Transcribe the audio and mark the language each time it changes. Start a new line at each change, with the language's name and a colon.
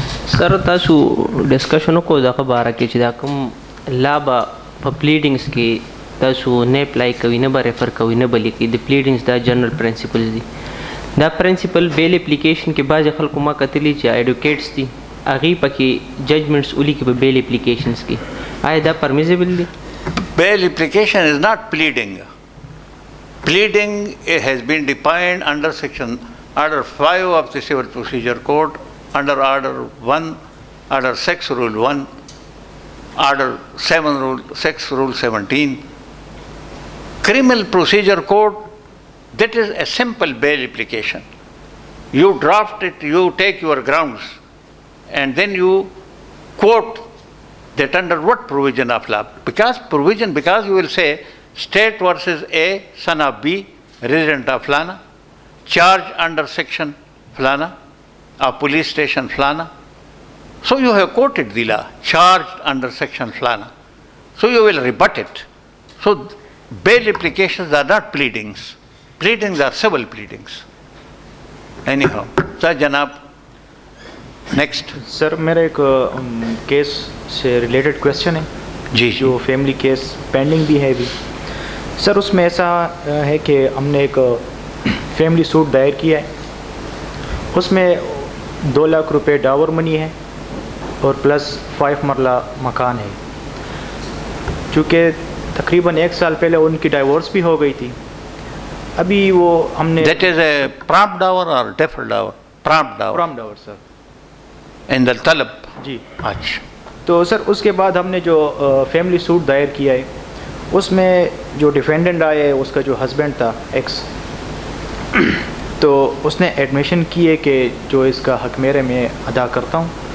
Pashto: سر تاسو ډسکشن وکړو دغه باره کې چې دا کوم لا به په پلیډینګس کې تاسو نه اپلای کوئ نه به ریفر کوئ نه به لیکئ د پلیډینګس دا جنرل پرنسپلز دي دا پرنسپل بیل اپلیکیشن کې بعضې خلکو ما کتلي چې ایډوکیټس دي هغوی پکې ججمنټس ولیکي په بیل اپلیکیشنس کې آیا دا پرمیزیبل دی؟
English: Bail application is not pleading. Pleading has been defined under Order 5 of the Civil Procedure Code, under Order 1, Order 6 Rule 1, Order 7 Rule 6 Rule 17. Criminal Procedure Code, that is a simple bail application. You draft it, you take your grounds, and then you quote that under what provision of law? Because you will say, state versus A, son of B, resident of Flana, charge under section Flana, or police station Flana. So you have quoted the law, charged under section Flana. So you will rebut it. So bail applications are not pleadings. Pleadings are civil pleadings. Anyhow, Sir Janab, next.
Urdu: سر میرا ایک case سے related question ہے جی جو family case pending بھی ہے ابھی. سر اس میں ایسا ہے کہ ہم نے ایک فیملی سوٹ دائر کیا ہے. اس میں 2 لاکھ روپے ڈاور منی ہے اور پلس 5 مرلہ مکان ہے. چونکہ تقریباً 1 سال پہلے ان کی ڈائیورس بھی ہو گئی تھی. ابھی وہ ہم نے
English: That is a prompt dower or deferred dower? Prompt dower.
Urdu: پرام Dabur sir
English: In the talab.
Urdu: جی. اچھا. تو سر اس کے بعد ہم نے جو فیملی سوٹ دائر کیا ہے اس میں جو ڈیفینڈنٹ آیا ہے اس کا جو ہسبینڈ تھا ایکس، تو اس نے ایڈمیشن کی ہے کہ جو اس کا حق میرے میں ادا کرتا ہوں.